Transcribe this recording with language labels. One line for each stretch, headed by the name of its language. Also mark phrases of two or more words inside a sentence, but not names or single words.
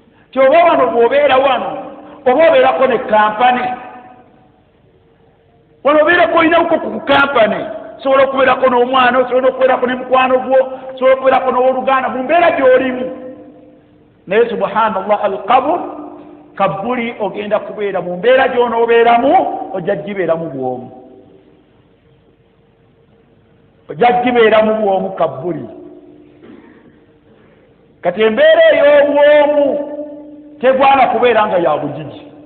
Ganda: Kyoba wano bw'obeera wano, oba obeerako ne kampani. Wano obeerako olinako ku kampani. Osobola okubeerako n'omwana, osobola okubeerako ne mukwano gwo, osobola okubeerako n'oluganda mu mbeera gy'olimu. Naye
Arabic: سبحان الله، القبر,
Ganda: Kabuli ogenda kubeera mu mbeera gy'onoobeeramu, ojja gibeeramu bw'omu. Ojja gibeeramu bw'omu Kabuli. Kati embeera ey'obwomu tegwana kubeera nga ya bugigi.